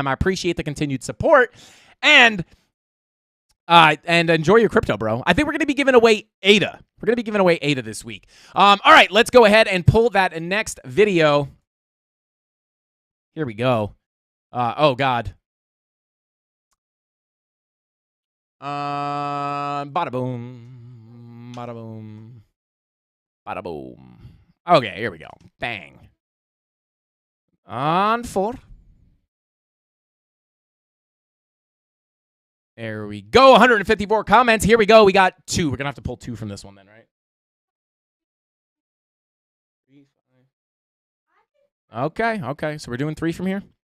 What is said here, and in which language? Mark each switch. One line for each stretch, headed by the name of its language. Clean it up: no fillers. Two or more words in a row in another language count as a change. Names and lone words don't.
English: I appreciate the continued support. And enjoy your crypto, bro. I think we're going to be giving away ADA. We're going to be giving away ADA this week. All right, let's go ahead and pull that next video. Here we go. Oh, God. Bada boom. Bada boom. Bada boom. Okay, here we go. Bang. On 4. There we go. 154 comments. Here we go. We got 2. We're going to have to pull 2 from this one then, right? 3, 5. Okay. So we're doing 3 from here.